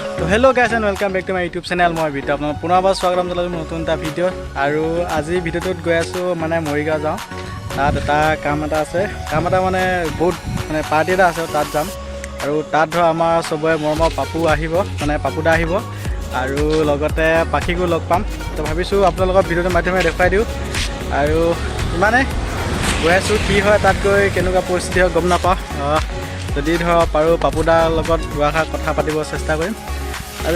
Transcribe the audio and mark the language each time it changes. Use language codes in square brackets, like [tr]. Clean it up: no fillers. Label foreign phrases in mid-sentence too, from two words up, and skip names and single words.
[en] hello guys and welcome back to my YouTube channel [as] मैं ভিডিঅ' আপোনাক পুনৰবাৰ স্বাগতম জনালোঁ নতুন এটা ভিডিঅ'ত আৰু আজি ভিডিঅ'টোত গৈ আছোঁ মানে মৰিগাঁও যাওঁ তাত এটা কাম এটা আছে মানে বহুত মানে পাৰ্টি এটা আছে তাত যাম আৰু তাত ধৰ আমাৰ সবৰে মৰমৰ পাপু আহিব মানে পাপুদা আহিব আৰু লগতে পাখিকো লগ পাম তো ভাবিছোঁ আপোনালোকৰ ভিডিঅ'টোৰ মাধ্যমেৰে দেখুৱাই দিওঁ আৰু মানে গৈ আছোঁ কি হয় তাত গৈ কেনেকুৱা পৰিস্থিতি হয় গম নাপাওঁ যদি ধৰ পাৰোঁ পাপুদাৰ লগত দুআষাৰ কথা পাতিব চেষ্টা কৰিম আৰু